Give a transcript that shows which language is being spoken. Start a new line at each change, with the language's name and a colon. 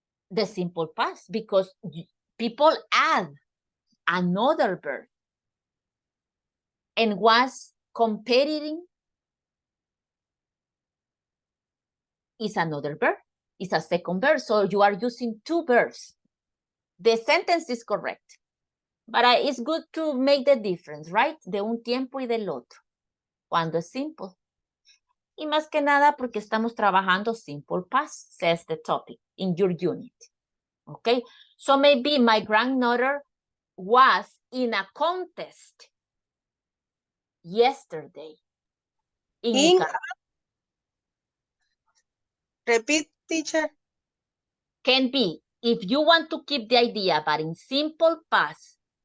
English: the simple past because people add another verb and was comparing is another verb, is a second verb, so you are using two verbs. The sentence is correct, but it's good to make the difference, right?
Spanish: De un tiempo y del otro, cuando es simple. Y más que nada porque estamos trabajando simple past,
English: says the topic in your unit. Okay, so maybe my granddaughter was in a contest yesterday in Nicaragua. Repeat, teacher. Can be, if you want to keep the idea, but in simple past,